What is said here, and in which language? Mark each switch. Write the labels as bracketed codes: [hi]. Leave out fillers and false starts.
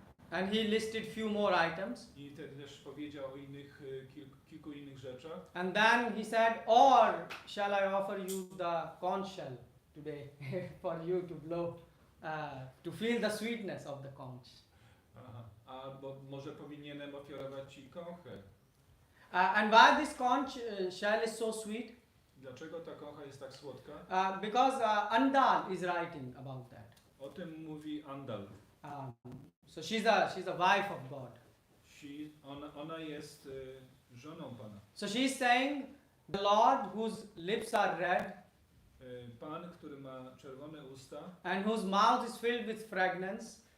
[en] And he listed few more items. [pl] I też powiedział o kilku innych rzeczach. [en] And then he said, or shall I offer you the conch shell today for you to blow, to feel the sweetness of the conch. [pl] Albo może powinienem ofiarować Ci kąchę. [en] And why this conch shell is so sweet? [pl] Dlaczego ta kącha jest tak słodka? [en] Because Andal is writing about that. [pl] O tym mówi Andal. [en] So she's a wife of God. [pl] Ona jest żoną Pana. [en] So she's saying, the Lord whose lips are red, [pl] Pan, który ma czerwone usta, [en] and whose mouth is filled with fragrance,